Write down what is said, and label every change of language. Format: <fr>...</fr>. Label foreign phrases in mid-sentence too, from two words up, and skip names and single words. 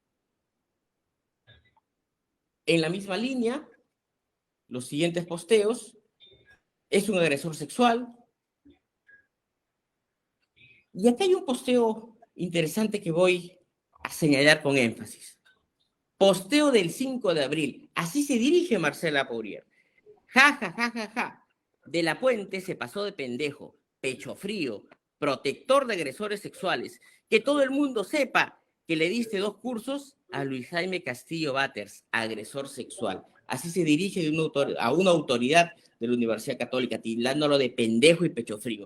<es>En la misma línea, los siguientes posteos: es un agresor sexual. Y aquí hay un posteo interesante que voy a señalar con énfasis. Posteo del 5 de abril. Así se dirige Marcela Porrier. Ja, ja, ja, ja, ja. De la Puente se pasó de pendejo, pecho frío, protector de agresores sexuales. Que todo el mundo sepa que le diste 2 cursos a Luis Jaime Castillo Batters, agresor sexual. Así se dirige a una autoridad de la Universidad Católica, tildándolo de pendejo y pecho frío.</es>